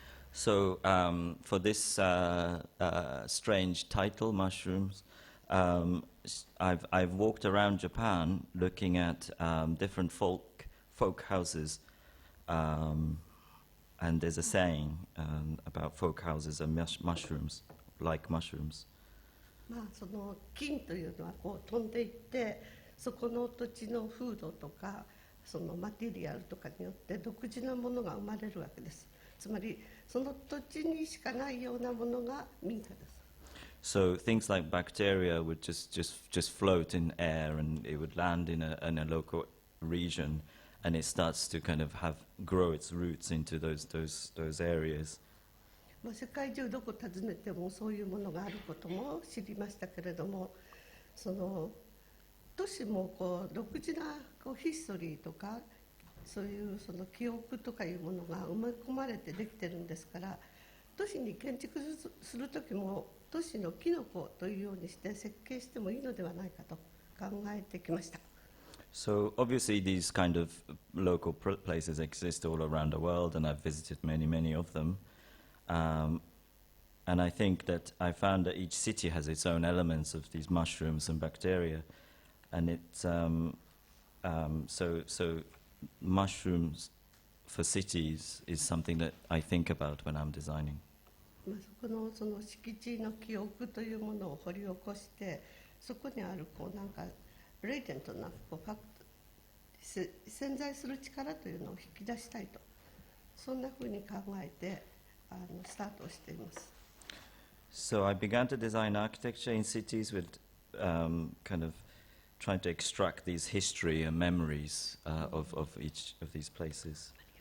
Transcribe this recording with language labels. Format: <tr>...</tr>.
<en>So for this strange title, mushrooms, I've walked around Japan looking at different folk houses, and there's a saying about folk houses and mushrooms, like mushrooms.</en> <ja>まあその菌というのはこう飛んでいって、そこの土地の風土とかそのマテリアルとかによって独自のものが生まれるわけです。つまりその土地にしかないようなものが民家です。</ja> <en>So things like bacteria would just float in air, and it would land in a local region, and it starts to kind of grow its roots into those areas.</en> <ja>まあ世界中どこ訪ねてもそういうものがあることも知りましたけれども、その都市もこう独自なこうヒストリーとかそういうその記憶とかいうものが埋め込まれてできてるんですから、都市に建築する時も都市のキノコというようにして設計してもいいのではないかと考えてきました。</ja> <en>So obviously these kind of local places exist all around the world, and I've visited many of them. And I think that I found that each city has its own elements of these mushrooms and bacteria, and it's so mushrooms for cities is something that I think about when I'm designing.</en> <ja>まあその敷地の記憶というものを掘り起こして、そこにあるこうなんかレイテントなこうファクト、潜在する力というのを引き出したいと、そんなふうに考えてスタートをしています。</ja> <en>So I began to design architecture in cities with kind of trying to extract these history and memories of each of these places.</en>